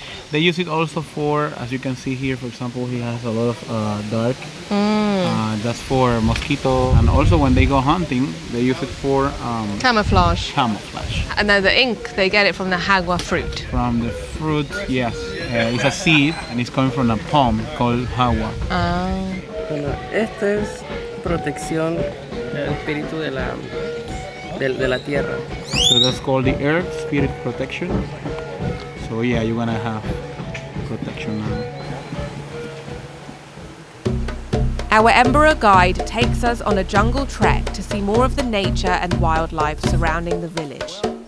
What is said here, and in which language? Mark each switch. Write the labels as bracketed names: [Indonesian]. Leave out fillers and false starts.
[English] They use it also for, as you can see here, for example, he has a lot of dark. That's for mosquito. And also when they go hunting, they use it for Camouflage. camouflage. And then the ink, they get it from the jagua fruit. From the fruit, yes. It's a seed and it's coming from a palm called jagua. [Spanish] Bueno, esto es protección del espíritu de la tierra. [English] So that's called the earth spirit protection. So yeah, you're gonna have protection now. Our Embera guide takes us on a jungle trek to see more of the nature and wildlife surrounding the village.